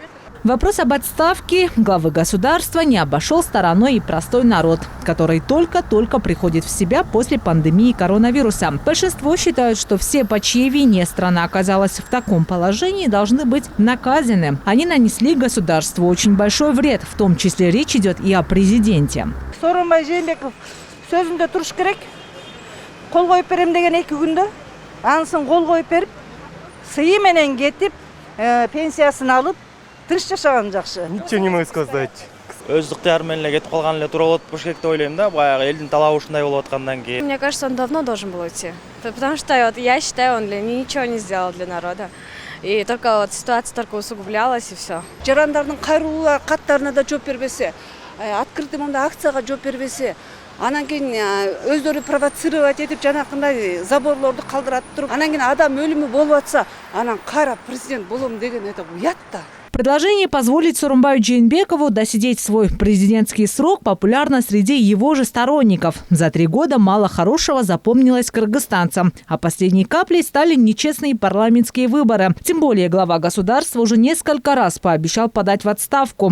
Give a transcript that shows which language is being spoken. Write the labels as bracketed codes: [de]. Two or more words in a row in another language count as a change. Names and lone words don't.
[ru] Вопрос об отставке главы государства не обошел стороной и простой народ, который только-только приходит в себя после пандемии коронавируса. Большинство считают, что все, по чьей вине страна оказалась в таком положении, должны быть наказаны. Они нанесли государству очень большой вред, в том числе речь идет и о президенте. [ky] Сооронбай Жээнбеков сөзүндө туруш керек. Кол коюп берем деген 2 күндө, ансын кол коюп берип, сыйы менен кетип, пенсиясын алып, тыныч жашаган жакшы. [ru] Ничего не могу сказать. [ky] Өз ыктыяры менен эле кетип калган эле туура болот болуш керек деп ойлойм да, баягы элдин талабы ушундай болуп аткандан кийин. [ru] Мне кажется, он давно должен был уйти. Потому что я считаю, он ничего не сделал для народа. И только ситуация только усугублялась, и все. [ky] Жарандардын кайрылуу каттарына да жооп бербесе, открытый мындай акцияга жооп бербесе, анан кийин өздөрү провоцировать этип жанакындай заборлорду калтырат туруп, анан кийин адам өлүмү болуп атса, анан кайра президент болом деген это уят да. [ru] Предложение позволить Сооронбаю Жээнбекову досидеть свой президентский срок популярно среди его же сторонников. За 3 года мало хорошего запомнилось кыргызстанцам. А последней каплей стали нечестные парламентские выборы. Тем более глава государства уже несколько раз пообещал подать в отставку.